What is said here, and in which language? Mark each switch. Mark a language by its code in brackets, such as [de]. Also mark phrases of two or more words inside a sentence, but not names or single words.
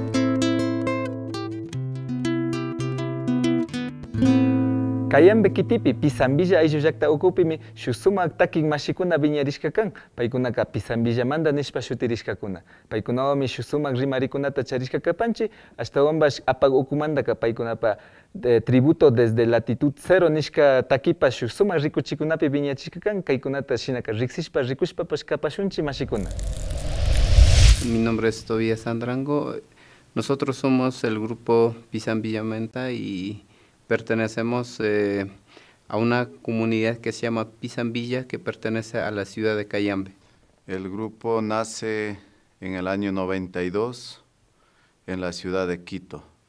[qu] Kayambe kitipi Pisambilla ayllullakta ukupimi shuk sumak takin mashikuna viñarishkakan paykunaka Pisambillamanta nishpa shutirishkakuna paykunawami shuk sumak rimarikunata charishkakapanchi ashtawanbash apak ukumantaka paykunapa [es] tributo desde latitud 0 [qu] nishka takipa shuk sumak rikuchikunapi viñachishkakan kaykunata shinaka riksishpa rikushpapash kapashunchi mashikuna. [es] Mi nombre es Tobías Andrango. Nosotros somos el grupo Pisambillamanta y pertenecemos a una comunidad que se llama Pisambilla, que pertenece a la ciudad de Cayambe. El grupo nace en el año 92 en la ciudad de Quito.